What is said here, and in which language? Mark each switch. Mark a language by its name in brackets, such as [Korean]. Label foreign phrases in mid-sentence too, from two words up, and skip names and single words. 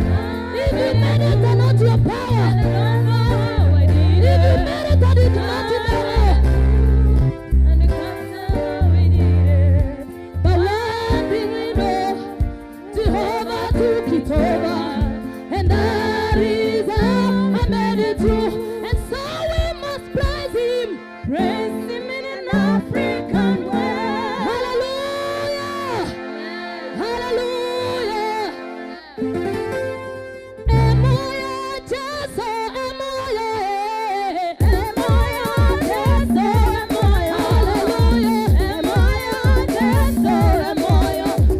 [English] If you made it or not your power, if you made it or did not your power, and I can't tell how we did it. But one thing we know, Jehovah took it over, and that is how I made it through. And so we must praise Him. Praise Him in an African way. Hallelujah! Hallelujah! [Zulu] Emoya Jesu, emoya, emoya Jesu, emoya. Hallelujah! Emoya Jesu, emoya.